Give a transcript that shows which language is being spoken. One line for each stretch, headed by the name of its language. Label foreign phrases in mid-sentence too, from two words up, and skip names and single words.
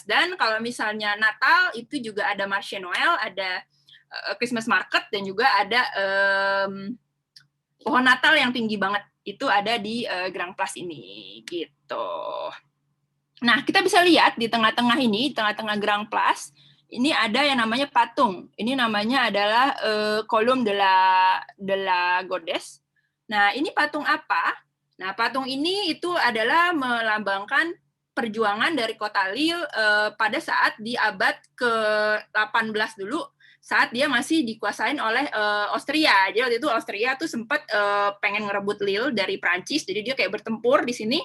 Indonesian: Dan kalau misalnya Natal itu juga ada
French: Marché Noël,
Indonesian: ada
English: Christmas Market,
Indonesian: dan juga ada pohon Natal yang tinggi banget. Itu ada di Grand Place ini gitu. Nah, kita bisa lihat di tengah-tengah ini, di tengah-tengah Grand Place, ini ada yang namanya patung. Ini namanya adalah Column de la Goddess. Nah, ini patung apa? Nah, patung ini itu adalah melambangkan perjuangan dari kota Lille pada saat di abad ke-18 dulu, saat dia masih dikuasain oleh Austria. Jadi waktu itu Austria tuh sempat pengen ngerebut Lille dari Prancis, jadi dia kayak bertempur di sini.